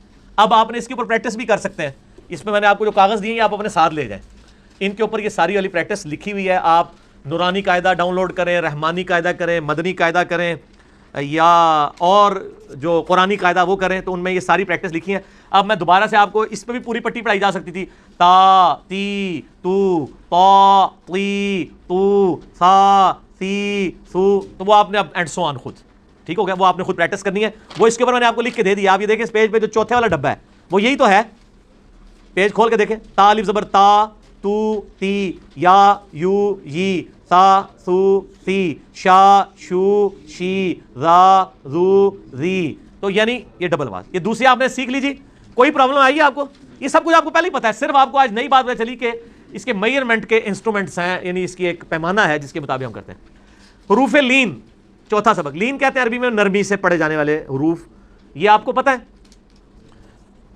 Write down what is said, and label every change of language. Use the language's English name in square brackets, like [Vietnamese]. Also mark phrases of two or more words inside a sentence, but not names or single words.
[Urdu] اب آپ نے اس کے اوپر پریکٹس بھی کر سکتے ہیں. اس میں نے آپ کو جو کاغذ دیے ہیں آپ اپنے ساتھ لے جائیں، ان کے اوپر یہ ساری والی پریکٹس لکھی ہوئی ہے. آپ نورانی قاعدہ ڈاؤن لوڈ کریں، رحمانی قاعدہ کریں، مدنی قاعدہ کریں، یا اور جو قرآنی قاعدہ وہ کریں، تو ان میں یہ ساری پریکٹس لکھی ہیں. اب میں دوبارہ سے آپ کو اس پہ بھی پوری پٹی پڑھائی جا سکتی تھی، تا تی تو، تا تی تو، سا سی سو، تو وہ آپ نے اب [English] and so on [Urdu] خود، ٹھیک ہو گیا. وہ آپ نے خود پریکٹس کرنی ہے. وہ اس کے اوپر میں نے آپ کو لکھ کے دے دیا. آپ یہ دیکھیں اس پیج پہ جو چوتھے والا ڈبہ ہے وہ یہی تو ہے. پیج کھول کے دیکھیں، تا الف زبر تا، تو تی، یا یو یی، سا سو سی، شا شو شی، را زو زی. تو یعنی یہ ڈبل آواز. یہ دوسری آپ نے سیکھ لیجی. کوئی پرابلم آئی ہے آپ کو؟ یہ سب کچھ آپ کو پہلے ہی پتا ہے، صرف آپ کو آج نئی بات پتہ چلی کہ اس کے میئرمنٹ کے انسٹرومنٹس ہیں، یعنی اس کی ایک پیمانہ ہے جس کے مطابق ہم کرتے ہیں۔ حروف لین، چوتھا سبق، لین کہتے ہیں عربی میں نرمی سے پڑھے جانے والے حروف، یہ آپ کو پتہ ہے۔